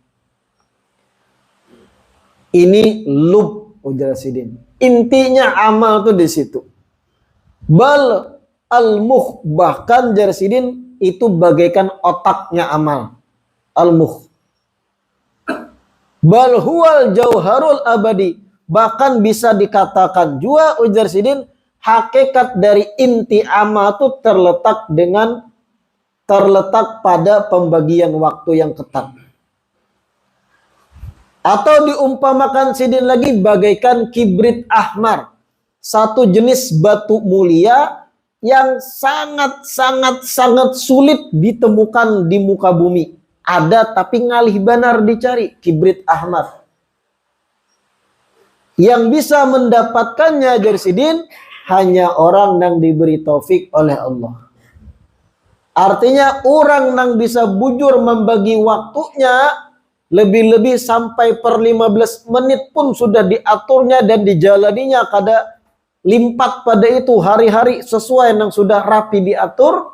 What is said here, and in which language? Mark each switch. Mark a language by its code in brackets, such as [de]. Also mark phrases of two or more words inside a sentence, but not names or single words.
[id] Ini lub, ujar Sidin. Intinya amal tuh di situ. [ar] بل المخ, [id] bahkan jar Sidin itu bagaikan otaknya amal. Al-mukh. [ar] بل هو الجوهر الأبدي, [id] bahkan bisa dikatakan juga ujar Sidin, hakikat dari inti amal itu terletak pada pembagian waktu yang ketat. Atau diumpamakan Sidin lagi bagaikan [ar] كبريت أحمر, [id] satu jenis batu mulia yang sangat sulit ditemukan di muka bumi. Ada tapi [bjn] ngalih banar [id] dicari, [ar] كبريت أحمر. [id] Yang bisa mendapatkannya jar Sidin hanya orang yang diberi taufik oleh Allah. Artinya orang yang bisa bujur membagi waktunya, lebih-lebih sampai per 15 menit pun sudah diaturnya dan dijalaninya kada limpat pada itu hari-hari sesuai yang sudah rapi diatur.